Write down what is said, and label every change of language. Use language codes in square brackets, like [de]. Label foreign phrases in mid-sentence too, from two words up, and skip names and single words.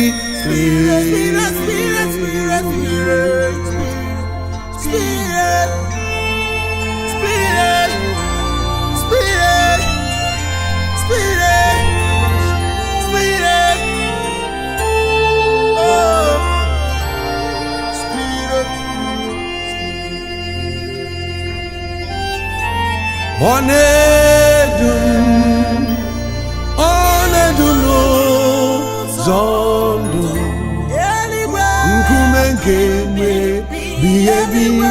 [en] Spirit, spirit, spirit, spirit, spirit, spirit, spirit, spirit, spirit, oh, spirit. [ig] Ọ na-edu m, ọ na-edu m n'ụzọ ndụ. Nkume nke mgbe ebighị ebi.